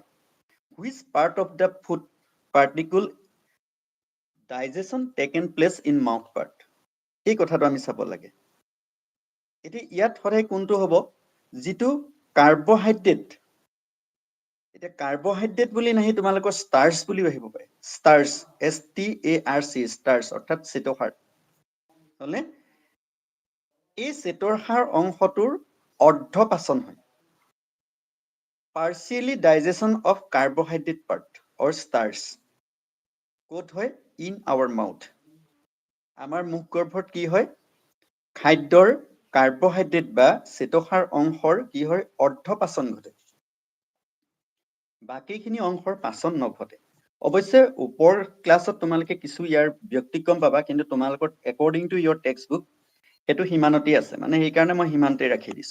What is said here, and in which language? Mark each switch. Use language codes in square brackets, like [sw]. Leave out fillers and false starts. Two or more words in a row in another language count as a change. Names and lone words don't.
[en] Which part of the food particle digestion taken place in mouth part? [as] এই কথাটো আমি চাব লাগে। এতিয়া ইয়াত সদায় কোনটো হ'ব? যিটো কাৰ্বহাইড্ৰেট, এতিয়া কাৰ্বহাইড্ৰেট বুলি নাহি তোমালোকৰ ষ্টাৰ্চ বুলি আহিব পাৰে। ষ্টাৰ্চ, STARC, ষ্টাৰ্চ অৰ্থাৎ শ্বেতসাৰ। হ'লনে? এই শ্বেতসাৰ অংশটোৰ অৰ্ধপাচন হয়। [en] partially digestion of carbohydrate part or starch [as] ক'ত হয়? [en] in our mouth, [as] আমাৰ মুখগৰ্ভত কি হয়? খাদ্যৰ কাৰ্বহাইড্ৰেট বা শ্বেতসাৰ অংশৰ কি হয়? অৰ্ধপাচন ঘটে, বাকীখিনি অংশৰ পাচন নঘটে। অৱশ্যে ওপৰ ক্লাছত তোমালোকে কিছু ইয়াৰ ব্যক্তিক্ৰম পাবা, কিন্তু তোমালোকৰ [en] according to your text book [as] সেইটো সিমানতেই আছে, মানে সেইকাৰণে মই সিমানতে ৰাখি দিছো।